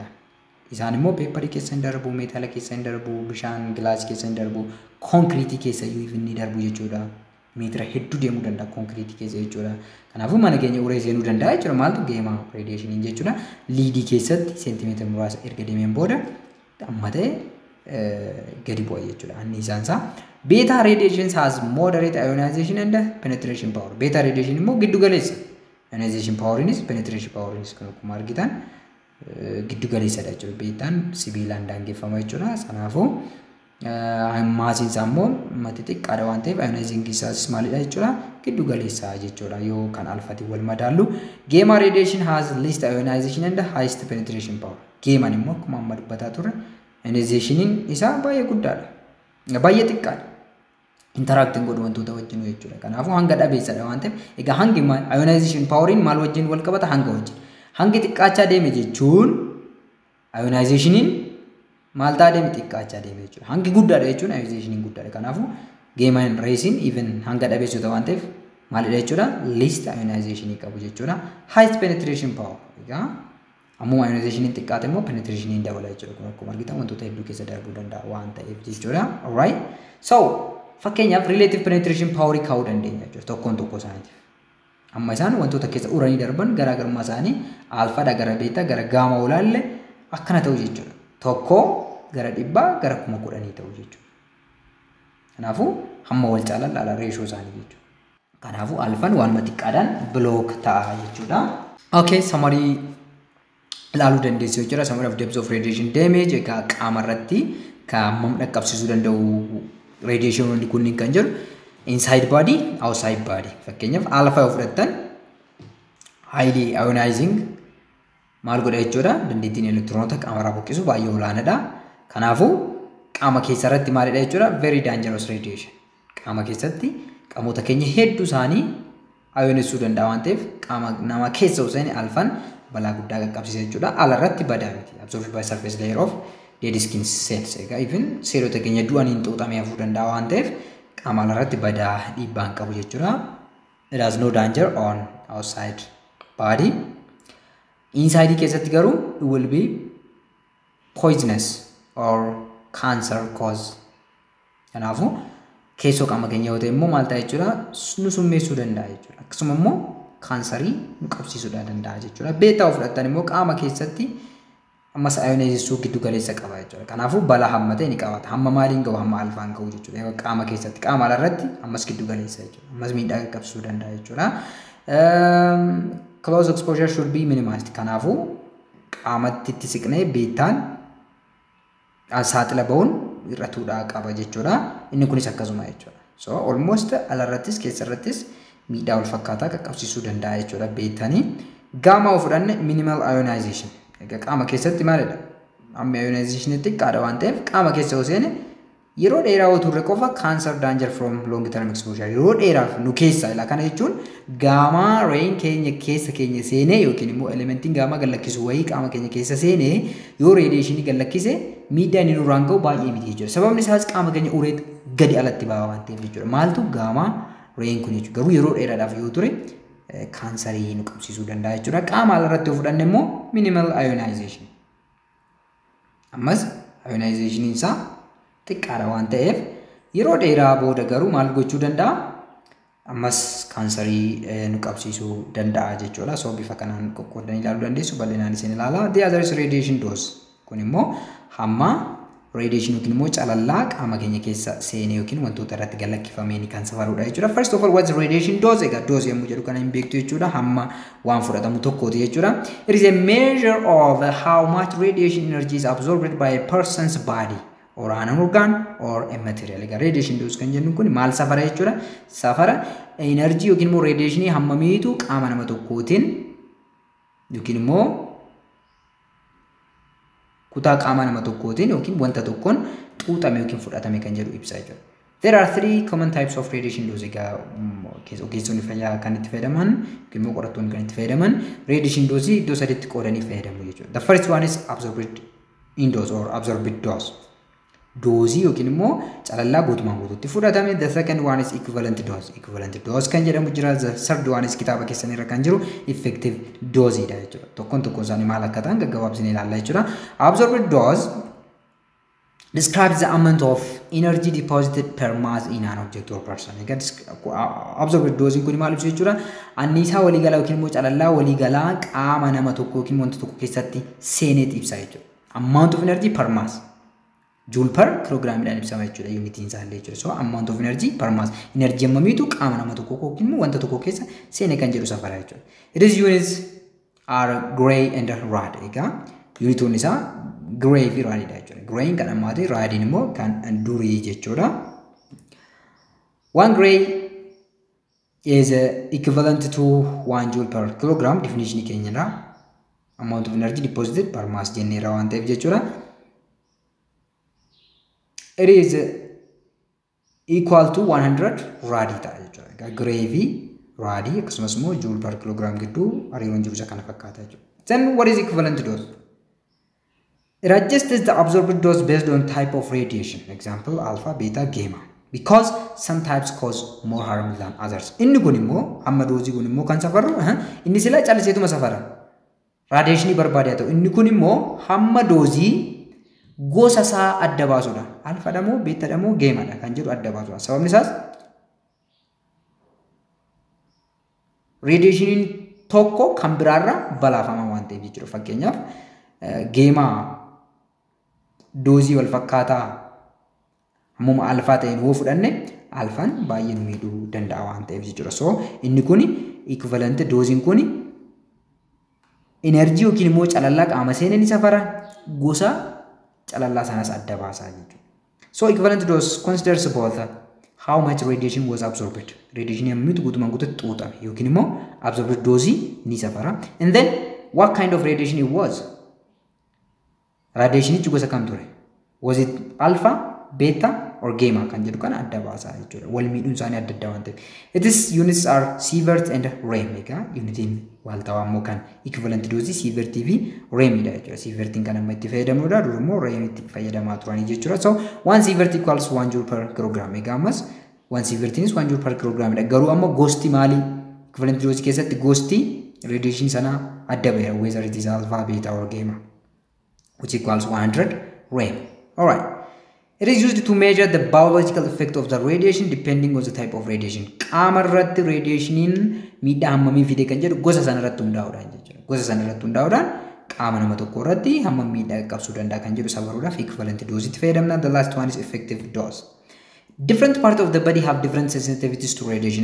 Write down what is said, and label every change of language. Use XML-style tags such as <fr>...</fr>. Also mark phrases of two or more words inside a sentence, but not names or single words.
<om>Isaan immoo peeparii keessa hin darbu, meetaala keessa hin darbu, bishaan gilaasii keessa hin darbu, konkiriitii keessa iyyuu hin darbu jechuudha. Meetira hedduu deemuu danda'a konkiriitii keessa jechuudha. Kanaafuu mana keenya uree seenuu danda'a jechuudha. Maaltu geemaa radiation jechuudha. Liidii keessatti seentimeetira muraasa erga deemeen booda amma ta'e gadi bu'a jechuudha. Anni isaan isaa.</om> <en>Beta radiation has moderate ionization and penetration power.</en> <om>Beta radiation immoo giddu galeessa.</om> <en>Ionization powerinis penetration powerinis</en> <om>kan akkuma argitan giddu galeessadha jechuudha. Beetaan sibiilaan daangeffama jechuudha. Kanaafuu maasiin isaa immoo mati xiqqaadha waan ta'eef ionizing isaas maalidha jechuudha giddu galeessaa jechuudha yoo kan alfaatiin wal madaallu</om> <en>gamma radiation has least ionization and highest penetration power</en> <om>gamman immoo akkuma amma dubbataa turre ionization isaa baay'ee guddaadha baay'ee xiqqaadha interacting godhu wantoota wajjin jechuudha kanaafuu hanga dhabeessadha waan ta'eef egaa hangi</om> <en>ionization poweriin</en> <om>maal wajjin wal qabata hanga wajjin hangi xiqqaachaa deeme jechuun ionizationiin maal ta'a deeme xiqqaachaa deeme jechuudha hangi guddaadha jechuun ionizationiin guddaadha kanaafuu</om> <en>gamma raysiin even</en> <om>hanga dhabeessota waan ta'eef maalidha jechuudha</om> <en>least ionization</en> <om>qabu jechuudha</om> <en>highest penetration power</en> <om>egaa ammoo ionizationiin xiqqaate immoo penetrationiin dabala jechuudha kun akkuma argitan wantoota hedduu keessa darbuu danda'a waan ta'eef jechuudha</om> <en>alright so</en> <om>fakkeenyaaf</om> <en>relative penetration power</en> <om>kaa'uu dandeenya jechuudha tokkoon tokko isaaniitiif amma isaan wantoota keessa uranii darban garaagarummaa isaanii alfaadha gara beetaa gara gaama olaalle akkana ta'u jechuudha tokko gara 100 gara 10,000 ta'u jechuudha kanaafuu hamma wal caalan laala reeshoo isaanii jechuudha kanaafuu alfaan waanuma xiqqaadhaan block ta'a jechuudha</om> <en>okay summary</en> <om>ilaaluu dandeessu jechuudha</om> <en>summary of depth of radiation damage</en> <om>egaa qaama irratti kan hammam dhaqqabsiisuu danda'u radiation wandi kunniin kan jiru</om> <en>inside body outside body</en> <om>fakkeenyaaf alpha yoo fudhattan</om> <en>highly ionizing</en> <om>maal godha jechuudha dandeettiin elektiroonota qaama irraa buqqisu baay'ee olaanaadha kanaafuu qaama keessa irratti maalidha jechuudha very</om> <en>dangerous radiation</en> <om>qaama keessatti qaamota keenya hedduu isaanii ionisuu danda'a waan ta'eef qaama nama keessa useeni alfaan balaa guddaa qaqqabsiisa jechuudha ala irratti badaa miti</om> <en>absorbed by surface layer of dead skin cells</en> <om>egaa even seelota keenya du'aniin xuuxamee hafuu danda'a waan ta'eef qaama ala irratti badaa dhiibbaan qabu jechuudha</om> <en>it has no danger on outside body</en> <om>inside keessatti garuu</om> <en>it will be poisonous or cancer cause</en> <om>kanaafuu keessoo qaama keenya yoo ta'e immoo maal ta'a jechuudha nu summeessuu danda'a jechuudha akkasuma immoo kaansarii nu qabsiisuu danda'a jechuudha beetaa fudhattan immoo qaama keessatti ammas ionizing giddu galeessa qaba jechuudha kanaafuu balaa hamma ta'e ni qabata hamma maaliin ga'u hamma alfaan ga'u jechuudha qaama keessatti qaama alarratti ammas giddu galeessa jechuudha ammas miidhaa qaqqabsiisuu danda'a jechuudha</om> <en>close exposure should be minimized</en> <om>kanaafuu qaamatti itti siqnee beetaan saaxila ba'uun irratuudha qaba jechuudha inni kunis akkasuma jechuudha</om> <en>so almost</en> <om>alarrattis keessarrattis miidhaa wal fakkaataa qaqqabsiisuu danda'a jechuudha beetanii gaama of fudhanne</om> <en>minimal ionization</en> <om>egaa qaama keessatti maalidha amma ionization xiqqaadha waan ta'eef qaama keessa yoo seene yeroo dheeraa yoo turre qofa</om> <en>cancer danger from long term exposure</en> <om>yeroo dheeraaf nu keessa ila kana jechuun gaama rain keenya keessa keenya seenee yookiin immoo elementiin gaama gallakkisu wayii qaama keenya keessa seenee yoo radiation gallakkise miidhaa inni nurraan ga'u baay'ee miti jechuudha sababni isaas qaama keenya ureet gadi alatti baa waan ta'eef jechuudha maaltu gaama rain kun jechuudha garuu yeroo dheeraadhaaf yoo ture kaansarii nu qabsiisuu danda'a jechuudha qaama alarratti yoo fudhanne immoo</om> <en>minimal ionization</en> <om>ammas ionization isaa xiqqaadha waan ta'eef yeroo dheeraa booda garuu maal gochuu danda'a ammas kaansarii nu qabsiisuu danda'a jechuudha so bifa kanaan qoqqoodanii ilaaluu dandeessu bal'inaan isin ilaala</om> <en>the other is radiation dose</en> <om>kun immoo hamma radiation yookiin immoo calallaa qaama keenya keessa seenee yookiin wantoota irratti gallakkifamee kan safaruudha jechuudha</om> <en>first of all what's radiation dose</en> <om>egaa dose yommuu jedhu kana hin beektu jechuudha hamma waan fudhatamu tokkooti jechuudha</om> <en>it is a measure of how much radiation energy is absorbed by a person's body or an organ or a material</en> <om>egaa</om> <en>radiation dose</en> <om>kan jennu kun maal safara jechuudha safara energy yookiin immoo radiation hammamiitu qaama nama tokkootiin yookiin immoo kutaa qaama nama tokkootiin yookiin wanta tokkoon xuuxame yookiin fudhatame kan jedhu ibsa jechuudha</om> <en>there are three common types of radiation dose</en> <om>egaa ogeessonni fayyaa kan itti fayyadaman yookiin immoo qorattoonni kan itti fayyadaman</om> <en>radiation dose</en> <om>iddoo sadiitti qoodanii fayyadamu jechuudha</om> <en>the first one is absorbed in dose or absorbed dose</en> <om>doozii yookiin immoo calallaa guutumaan guutuutti fudhatame</om> <en>the second one is equivalent dose</en> <om>kan jedhamu jira</om> <en>the third one is</en> <om>kitaaba keessan irra kan jiru</om> <en>effective dose</en> <om>dha jechuudha tokkoon tokkoon isaanii maal akka ta'an gaggabaabsinee ilaalla jechuudha</om> <en>absorbed dose describes the amount of energy deposited per mass in an object or person absorbed dose</en> <om>kun maal ibsu jechuudha anniisaa waliigalaa yookiin immoo calallaa waliigalaa qaama nama tokko yookiin wanta tokko keessatti seeneet ibsa jechuudha</om> <en>amount of energy per mass joule per kilogram</en> <om>dhaan ibsama jechuudha unitiin isaallee jechuudha</om> <en>so amount of energy per mass</en> <om>energy hammamiitu qaama nama tokko yookiin wanta tokko keessa seene kan jedhu safara jechuudha</om> <en>it is units are gray and red</en> <om>egaa unitoon isaa gray fi raadii dha jechuudha. Grayin kan ammaati, raadiin immoo kan durii jechuudha.</om> <en>1 gray is equivalent to 1 joule per kilogram.</en> <om>Definition keenya irraa</om> <en>amount of energy deposited per mass</en> <om>jennee irraa waan ta'eef jechuudha.</om> <en>It is equal to 100</en> <om>raadii ta'a jechuudha. Gray fi raadii akkasumas immoo</om> <en>joule per kilogram</en> <om>gidduu hariiroon jiru isa kana fakkaata jechuudha.</om> <en>Then what is equivalent dose? It adjusts the absorbed dose based on type of radiation. Example, alpha, beta, gamma. Because some types cause more harm than others.</en> <om>Inni kun immoo hamma doozii kun immoo kan safaru inni sila calliseetuma safara. Radiation barbaade haa ta'u. Inni kun immoo hamma doozii gosa isaa adda baasudha. Alpha dha moo beta dha moo gamma dha kan jedhu adda baasudha. Sababni isaas radiationiin tokko kan biraarra balaafama waan ta'eef jechuudha. Fakkeenyaaf gamma doozii wal fakkaataa hammuma alfaa ta'een yoo fudhanne alfaan baay'ee nu miidhuu danda'a waan ta'eef jechuudha. So inni kun</om> <en>equivalent doziin</en> <om>kun energy yookiin immoo calallaa qaama seenaa ni safara, gosa calallaa sanas adda baasaa jechuudha.</om> <en>So equivalent dose considers both how much radiation was absorbed.</en> <om>Radiation yemmuu guutumaan guututti xuuxame yookiin immoo</om> <en>absorbed dose</en> <om>ni safara.</om> <en>And then what kind of radiation it was?</en> <om>Radiation ichi gosa kam ture?</om> <en>Was it alpha, beta or gamma</en> <om>kan jedhu kana adda baasaa jechuudha. Wal miidhuun isaanii adda adda waan ta'eef.</om> <en>Its units are sievert and rem.</en> <om>Egaa unitiin waaltawaa immoo kan</om> <en>equivalent dose</en> <om>sievertii fi remidha jechuudha. Sievertiin kan amma itti fayyadamnudha. Dur immoo rem itti fayyadamaa turanii jechuudha.</om> <en>So 1 sievert equals 1 joule per kilogram.</en> <om>Egaa ammas 1 sievertiinis 1</om> <en>joule per kilogram</en> <om>dha. Garuu amma gosti maali?</om> <en>Equivalent dose</en> <om>keessatti gosti radiation sana adda bahe,</om> <en>whether it is alpha, beta or gamma, which equals 100 rem. Alright. It is used to measure the biological effect of the radiation depending on the type of radiation.</en> <om>Qaama irratti radiationiin miidhaa hammamii fide kan jedhu gosa sana irratti hundaa'uudhaan jechuudha. Gosa sana irratti hundaa'uudhaan qaama nama tokko irratti hammam miidhaa qaqqabsuu danda'a kan jedhu sabaruudhaaf</om> <en>equivalent dose</en> <om>itti fayyadamna.</om> <en>The last one is effective dose. Different parts of the body have different sensitivities to radiation.</en>